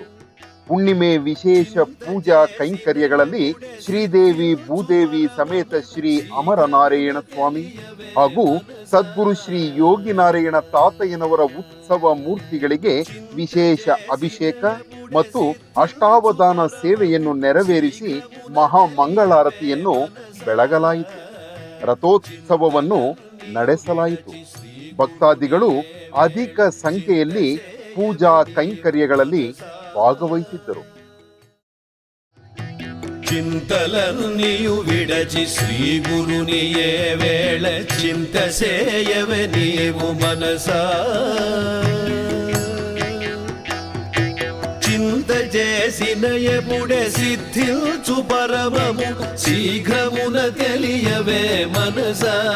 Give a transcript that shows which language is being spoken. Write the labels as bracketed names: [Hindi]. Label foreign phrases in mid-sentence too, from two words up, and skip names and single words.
[Kannada] ಹುಣ್ಣಿಮೆ ವಿಶೇಷ ಪೂಜಾ ಕೈಂಕರ್ಯಗಳಲ್ಲಿ ಶ್ರೀದೇವಿ ಭೂದೇವಿ ಸಮೇತ ಶ್ರೀ ಅಮರನಾರಾಯಣ ಸ್ವಾಮಿ ಹಾಗೂ ಸದ್ಗುರು ಶ್ರೀ ಯೋಗಿ ನಾರಾಯಣ ತಾತಯ್ಯನವರ ಉತ್ಸವ ಮೂರ್ತಿಗಳಿಗೆ ವಿಶೇಷ ಅಭಿಷೇಕ ಮತ್ತು ಅಷ್ಟಾವಧಾನ ಸೇವೆಯನ್ನು ನೆರವೇರಿಸಿ ಮಹಾಮಂಗಳಾರತಿಯನ್ನು ಬೆಳಗಲಾಯಿತು. ರಥೋತ್ಸವವನ್ನು ನಡೆಸಲಾಯಿತು. ಭಕ್ತಾದಿಗಳು ಅಧಿಕ ಸಂಖ್ಯೆಯಲ್ಲಿ ಪೂಜಾ ಕೈಂಕರ್ಯಗಳಲ್ಲಿ ಭಾಗವಹಿಸಿದ್ದರು. [Telugu] చింతలన్నీయు విడచి శ్రీ గురునియే వేళ చింత సేయవ నీవు మనసా చింత చేసిన ఎప్పుడే సిద్ధించు పరమము శీఘ్రమున తెలియవే మనసా